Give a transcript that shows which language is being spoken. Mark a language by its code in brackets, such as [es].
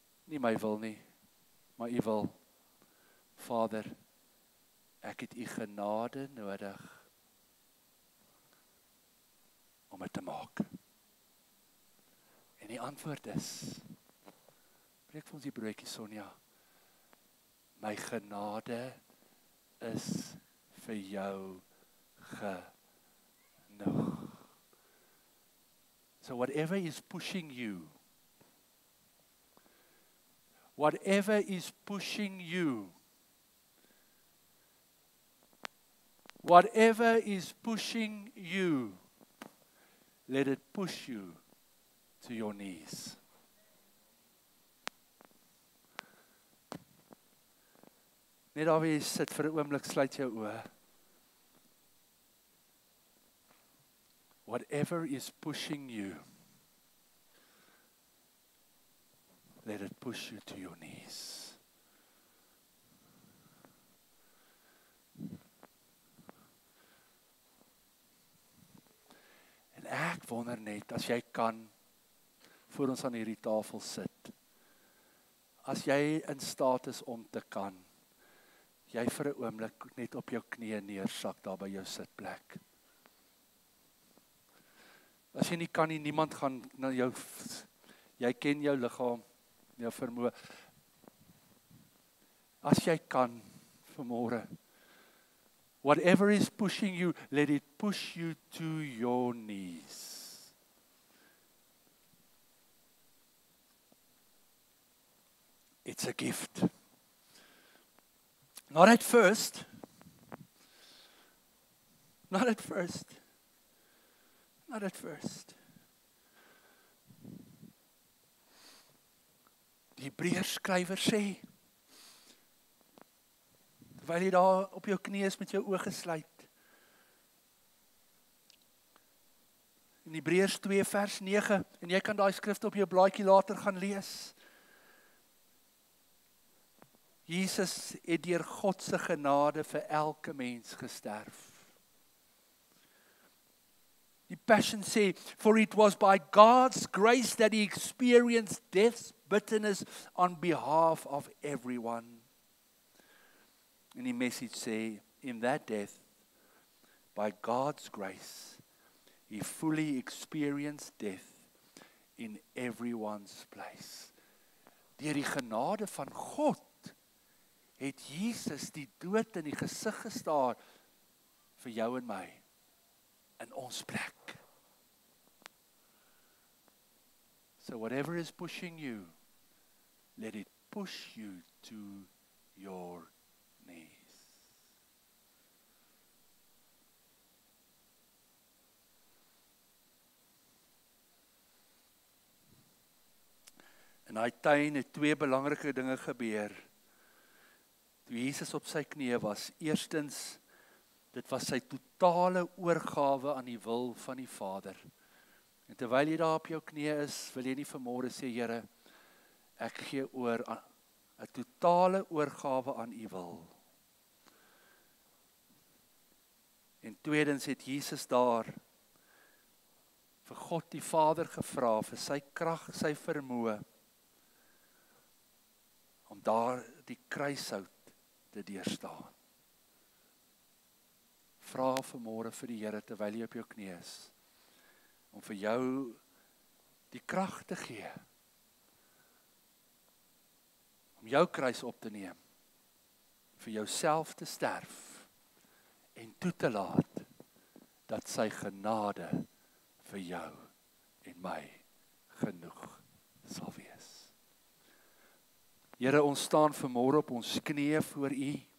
[af] Nie my wil nie, maar U wil. Vader, ek het U genade nodig om dit te maak. En die antwoord is, breek vir ons die broodjie, Sonja, my genade is vir jou genoeg. [en] So whatever is pushing you, whatever is pushing you, whatever is pushing you, let it push you to your knees. [af] Net daar waar jy sit vir 'n oomblik, sluit jou oë. [en] Whatever is pushing you, let it push you to your knees. [af] En ek wonder net, as jy kan, voor ons aan hierdie tafel sit, as jy in staat is om te kan, jy vir 'n oomblik net op jou knieë neersak daar by jou sitplek. As jy nie kan nie, niemand gaan na jou, jy ken jou liggaam, jou vermoë. As jy kan, vanmôre, [en] whatever is pushing you, let it push you to your knees. It's a gift. Not at first. Not at first. Not at first. [af] Die Hebreërskrywer sê, terwyl jy daar op jou knie is met jou oë gesluit, in Hebreërs 2 vers 9, en jy kan daai skrifte op jou blaadjie later gaan lees. Jesus het deur God se genade vir elke mens gesterf. Die Passion sê, [en] for it was by God's grace that he experienced death's bitterness on behalf of everyone. [af] En die Message sê, [en] in that death, by God's grace, he fully experienced death in everyone's place. [af] Deur die genade van God het Jesus die dood in die gesig gestaar vir jou en my, in ons plek. [en] So whatever is pushing you, let it push you to your knees. [af] In daai tuin het twee belangrike dinge gebeur. Toe Jesus op sy knieë was, eerstens, dit was sy totale oorgawe aan die wil van die Vader. En terwyl jy daar op jou knieë is, wil jy nie vanmôre sê, Here, ek gee oor aan 'n totale oorgawe aan U wil. En tweedens het Jesus daar vir God die Vader gevra vir sy krag, sy vermoë om daar die kruishout te deurstaan. Vra vanmôre vir die Here terwyl jy op jou knie is, om vir jou die krag te gee, om jou kruis op te neem, vir jouself te sterf, en toe te laat, dat sy genade vir jou en my genoeg sal wees. Here, ons staan vanmôre op ons knieë voor U.